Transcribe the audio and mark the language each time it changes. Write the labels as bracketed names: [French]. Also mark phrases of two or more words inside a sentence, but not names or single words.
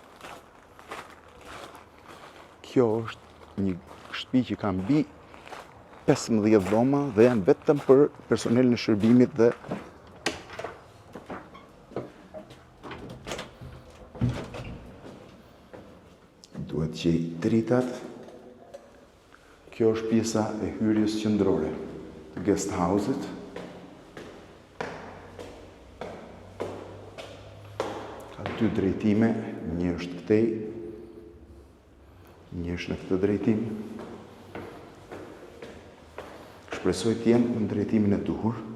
[Albanian] Kjo është një shtëpi që ka mbi 15 dhoma dhe janë vetëm për personelin e shërbimit dhe duhet që i dritat. Kjo është pjesa e hyrjes qendrore të [English] guest house- [Albanian] it. Ka 2 drejtime, një është këtej, një është në këtë drejtim. Shpresoj të jenë në drejtimin e duhur.